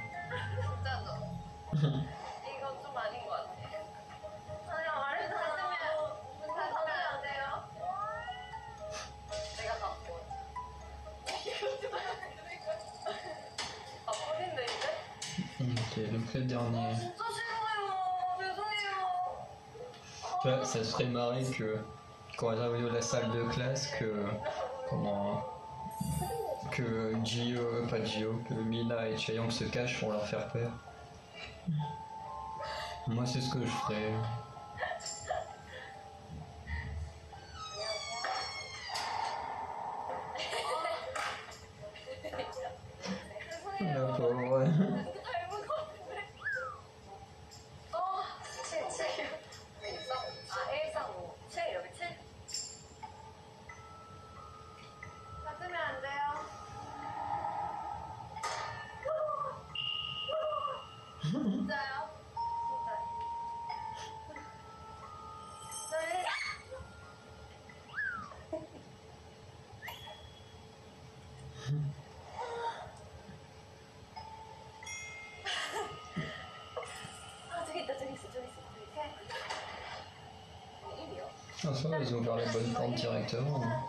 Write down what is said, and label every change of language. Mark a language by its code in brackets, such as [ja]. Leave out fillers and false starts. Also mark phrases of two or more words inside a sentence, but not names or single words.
[ko] 진짜죠? 이거 좀 아닌 것 같아. 그냥 말해서 문 닫으면 안 돼요. 내가 갖고 아, 버린데 이제? [fr] C'est le dernier. [ko] 진짜 싫어요. 죄송해요. [fr] Tu vois, ça serait marré que quand elle arrive à la salle de classe, que Gio, pas Gio, que Mina et Chaeyong se cachent pour leur faire peur. Moi, c'est ce que je ferais. La pauvre. [ko] 닮은 것 같은데. 7, 7. 135. 7, 여기 7. 닫으면 안 돼요. 진짜요? 진짜. 저희 저기 있다, 저기 있어, 저기 있어. 저기 1이요? [fr] Ah, ça va, ils ont ouvert les bonnes portes directement. Hein.